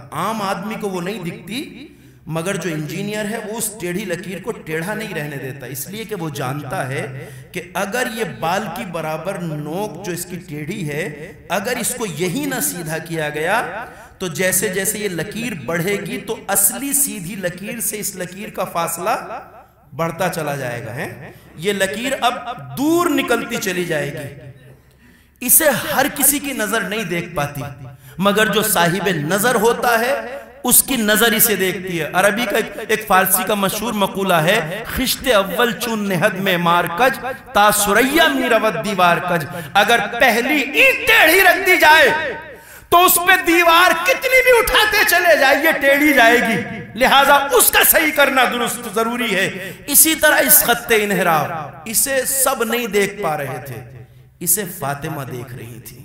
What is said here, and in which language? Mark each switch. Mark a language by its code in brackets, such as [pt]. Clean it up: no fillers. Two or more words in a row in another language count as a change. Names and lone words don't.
[ur] عام آدمی کو وہ نہیں دکھتی، مگر جو انجینئر ہے وہ اس ٹیڑھی لکیر کو ٹیڑھا نہیں رہنے دیتا، اس لیے کہ وہ جانتا ہے کہ اگر یہ بال کی برابر نوک جو اس کی ٹیڑھی ہے اگر اس کو یہی نہ سیدھا کیا گیا تو جیسے جیسے یہ لکیر بڑھے گی تو اصلی سیدھی لکیر سے اس لکیر کا فاصلہ بڑھتا چلا جائے گا، یہ لکیر اب دور نکلتی چلی جائے گی۔ اسے ہر کسی کی نظر نہیں دیکھ پاتی، مگر جو صاحب نظر ہوتا ہے اس کی نظر اسے دیکھتی ہے۔ عربی کا ایک فارسی کا مشہور مقولہ ہے، [fa] خشت اول چون نہد میں مار کج تا سریا می رود دیوار کج، [ur] اگر پہلی اینٹ ٹیڑھی رکھ دی جائے تو اس پہ دیوار کتنی بھی اٹھاتے چلے جائے یہ ٹیڑھی جائے گی، لہٰذا اس کا صحیح کرنا درست ضروری ہے۔ اسی طرح اس خط انحراف، اسے سب نہیں دیکھ پا رہے تھے، اسے فاطمہ دیکھ رہی تھی۔